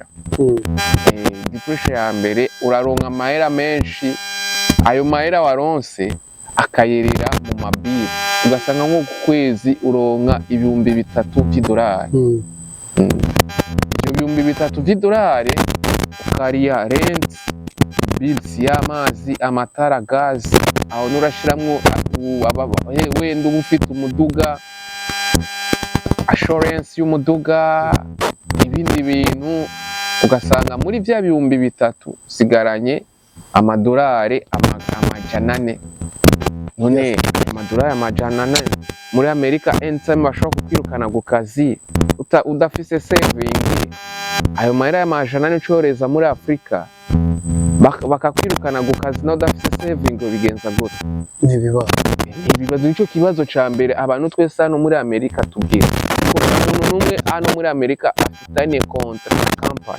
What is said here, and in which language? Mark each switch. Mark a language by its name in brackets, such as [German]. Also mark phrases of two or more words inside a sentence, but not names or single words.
[Rundi] Depression ya mbere, uraronka amahera menshi, ayo mahera waronse akayerera mu mabiri, ugasanga nko ku kwezi uronka $3,000 by'idolari. Ibyo $3,000 by'idolari ukariya rent, bills y'amazi, amatara, gazi, aho nurashiramwo wenda uba ufite umuduga, assurance y'umuduga, ibindi bintu, ugasanga muri bya $3,000 usigaranye amadolari $400. None amadolari $400 muri Amerika anytime bashobora kukwirukana ku kazi udafise saving, ayo mahera $400 ucoreza muri Afrika bakakwirukana ku kazi na udafise saving, bigenza gute? N'ibibazo. Nicyo kibazo ca mbere abantu twese hano muri Amerika tubwira ko umuntu n'umwe hano muri Amerika afitanye kontra na company.